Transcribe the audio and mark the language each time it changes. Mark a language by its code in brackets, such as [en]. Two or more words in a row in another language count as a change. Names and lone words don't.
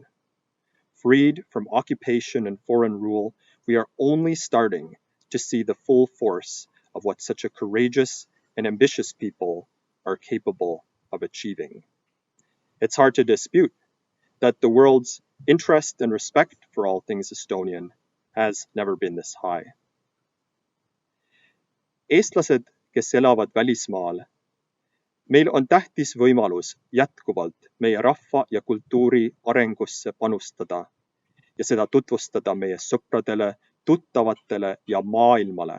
[en] Freed from occupation and foreign rule, we are only starting to see the full force of what such a courageous and ambitious people are capable of achieving. It's hard to dispute that the world's interest and respect for all things Estonian has never been this high. [et] Eestlased, kes elavad välismaal, meil on tähtis võimalus jätkuvalt meie rahva ja kultuuri arengusse panustada ja seda tutvustada meie sõpradele, tuttavatele ja maailmale.